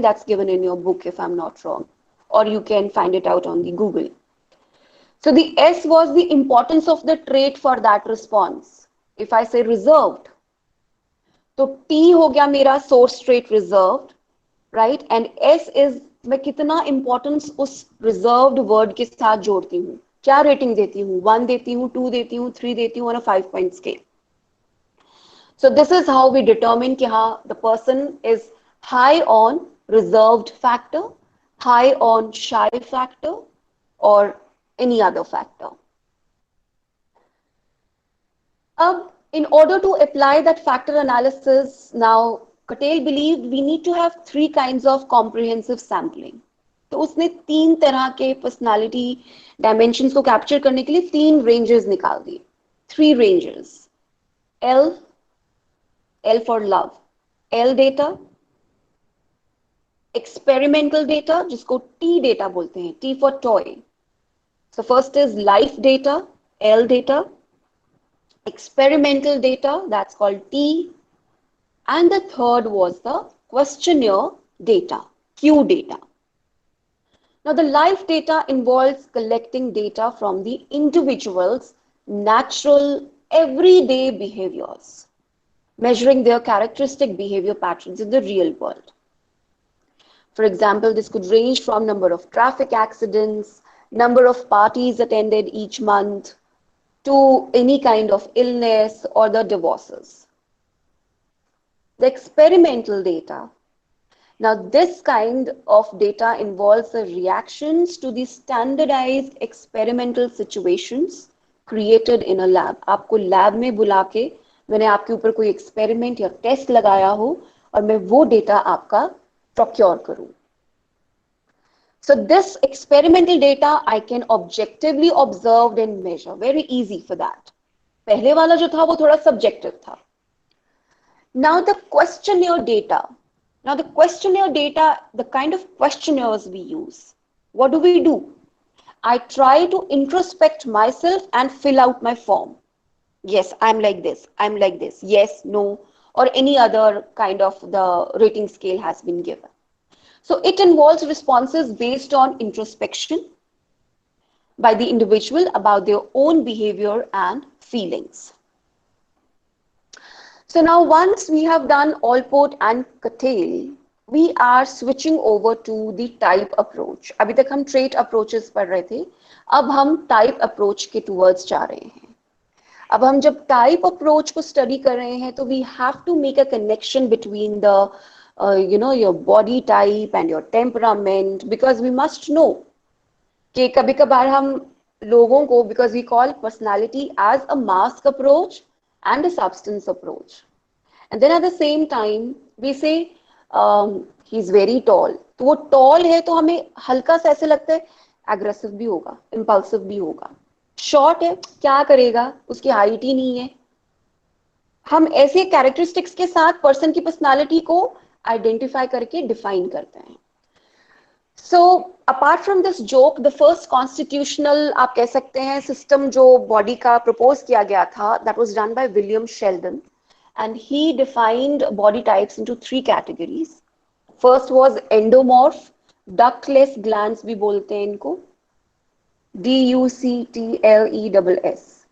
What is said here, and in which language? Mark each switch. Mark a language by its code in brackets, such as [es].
[en] That's given in your book if I'm not wrong, or you can find it out on the Google. So the S was the importance of the trait for that response. If I say reserved, [hi] तो T हो गया मेरा [en] source trait reserved, right? [hi] And S is मैं कितना importance उस reserved word के साथ जोड़ती हूँ, क्या rating देती हूँ, 1 देती हूँ, 2 देती हूँ, 3 देती हूँ [en] on a 5-point scale. So this is how we determine [hi] कि हाँ, [en] the person is high on reserved factor, high on shy factor, or any other factor. In order to apply that factor analysis, now Cattell believed we need to have 3 kinds of comprehensive sampling. [hi] तो उसने 3 तरह के personality dimensions को capture करने के लिए 3 ranges निकाल दिए. 3 ranges: L, [en] L for love, L data, experimental data, [hi] जिसको T data बोलते हैं, [en] T for toy. So first is life data, L data, experimental data, that's called T, and the third was the questionnaire data, Q data. Now the life data involves collecting data from the individual's natural everyday behaviors, measuring their characteristic behavior patterns in the real world. For example, this could range from number of traffic accidents, number of parties attended each month, to any kind of illness or the divorces. The experimental data. Now, this kind of data involves the reactions to the standardized experimental situations created in a lab. [hi] आपको lab में बुला के मैंने आपके ऊपर कोई experiment या test लगाया हो और मैं वो data आपका procure करूं. [en] So this experimental data I can objectively observe and measure. Very easy for that. [hi] पहले वाला जो था वो थोड़ा subjective था. [en] Now the questionnaire data. Now the questionnaire data, the kind of questionnaires we use. What do? I try to introspect myself and fill out my form. Yes, I'm like this. I'm like this. Yes, no, or any other kind of the rating scale has been given. So it involves responses based on introspection by the individual about their own behavior and feelings. So now once we have done Allport and Cattell, we are switching over to the type approach. [hi] अभी तक हम trait approaches पढ़ रहे थे, अब हम type approach के towards जा रहे हैं. अब हम जब type approach को study कर रहे हैं, तो [en] we have to make a connection between the your body type and your temperament, because we must know [hi] कि कभी कभार हम लोगों को, [en] because we call personality as a mask approach and a substance approach, and then at the same time we say he's very tall. [hi] तो वो tall है तो हमें हल्का सा ऐसे लगता है aggressive भी होगा, impulsive भी होगा. Short है, क्या करेगा, उसकी height ही नहीं है. हम ऐसे characteristics के साथ person की personality को identify करके define करते हैं. [en] So apart from this joke, the first constitutional [hi] आप कह सकते हैं [en] system [hi] जो body का propose किया गया था, [en] that was done by William Sheldon, and he defined body types into 3 categories. First was endomorph, ductless glands [hi] भी बोलते हैं इनको, [en] DUCTLESS.